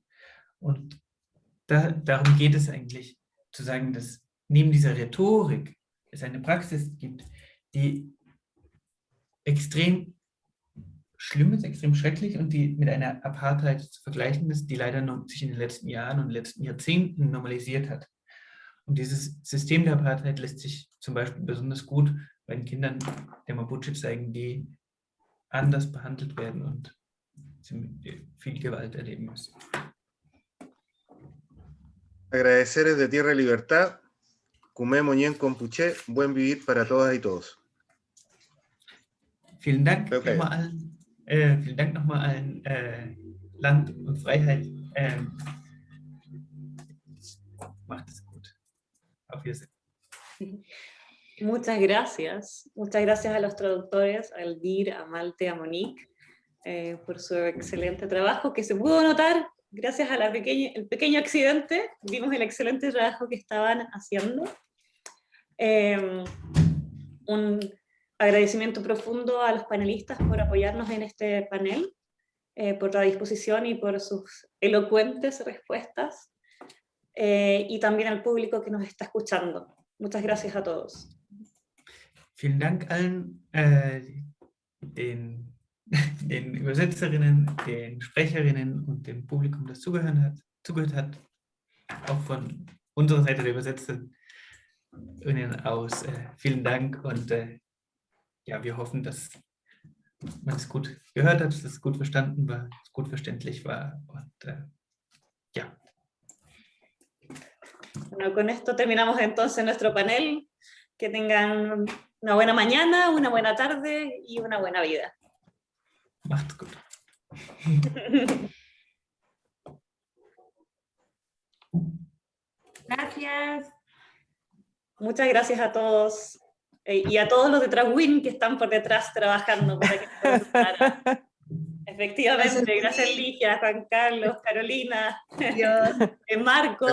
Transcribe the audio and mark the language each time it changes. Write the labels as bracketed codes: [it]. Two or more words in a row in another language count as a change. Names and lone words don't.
[de] Und darum geht es eigentlich, zu sagen, dass neben dieser Rhetorik es eine Praxis gibt, die extrem schlimm ist, extrem schrecklich und die mit einer Apartheid zu vergleichen ist, die leider sich in den letzten Jahren und letzten Jahrzehnten normalisiert hat. Und dieses System der Apartheid lässt sich zum Beispiel besonders gut bei den Kindern der Mapuche zeigen, die anders behandelt werden und viel Gewalt erleben müssen. [es] Agradecer desde Tierra y Libertad, [arn] Kumé Moñén Compuché, [es] buen vivir para todas y todos. [de] Vielen Dank nochmal allen, Land und Freiheit. Macht es gut. Auf Wiedersehen. [es] Muchas gracias a los traductores, a Eldir, a Malte, a Monique, por su excelente trabajo que se pudo notar gracias al pequeño accidente. Vimos el excelente trabajo que estaban haciendo. Un agradecimiento profundo a los panelistas por apoyarnos en este panel, por la disposición y por sus elocuentes respuestas, y también al público que nos está escuchando. Muchas gracias a todos. [de] Vielen Dank allen, den Übersetzerinnen, den Sprecherinnen und dem Publikum, das zugehört hat. Auch von unserer Seite der Übersetzerinnen aus. Vielen Dank und ja, wir hoffen, dass man es gut gehört hat, dass es gut verstanden war, dass es gut verständlich war und ja. [es] Bueno, con esto terminamos entonces nuestro panel. Que tengan una buena mañana, una buena tarde y una buena vida. [de] Macht's gut. [es] Gracias. Muchas gracias a todos y a todos los de Traswin que están por detrás trabajando para que esto resultara. Efectivamente, gracias Ligia, Juan Carlos, Carolina, Marcos.